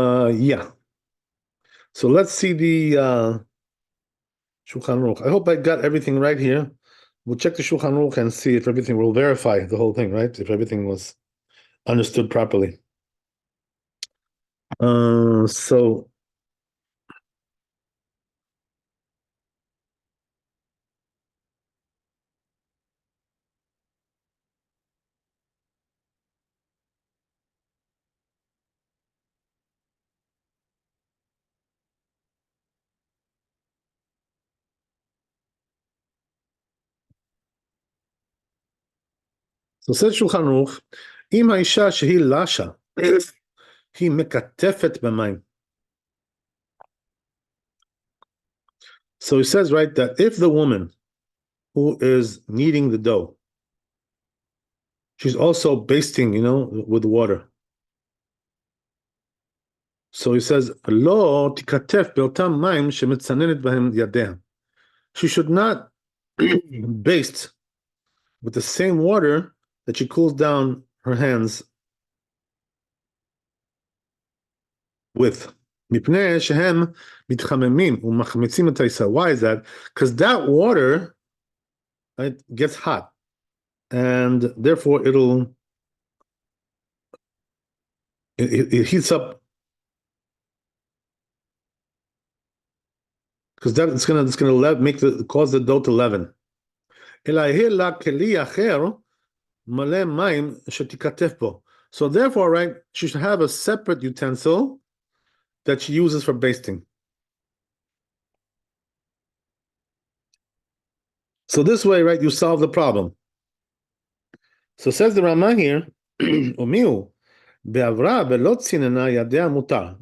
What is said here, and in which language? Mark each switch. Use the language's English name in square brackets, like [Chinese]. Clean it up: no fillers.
[English] Yeah. So let's see the Shulchan Aruch. I hope I got everything right here. We'll check the Shulchan Aruch and see if everything, we'll verify the whole thing, right? If everything was understood properly. So says Shulchan Aruch, [Hebrew] אם האישה שהיא לשה, היא מקטפת במים. [English] So he says, right, that if the woman who is kneading the dough, she's also basting, with water. So he says, [Hebrew] לא תיכתף באותם מים שמצננת בהם ידיה. [English] She should not baste with the same water that she cools down her hands with. [Hebrew] מפני שהם מתחממים ומחמיצים את העיסה. [English] Why is that? Because that water, right, gets hot, and therefore it heats up, because that it's gonna cause the dough to leaven. [Hebrew] אלא יהיה לה כלי אחר מלא מים שתיכתף בו. [English] So therefore, right, she should have a separate utensil that she uses for basting. So this way, right, you solve the problem. So says the Rama here, [Hebrew] Umiu, be'avra be'lo tzinena yadea mutar.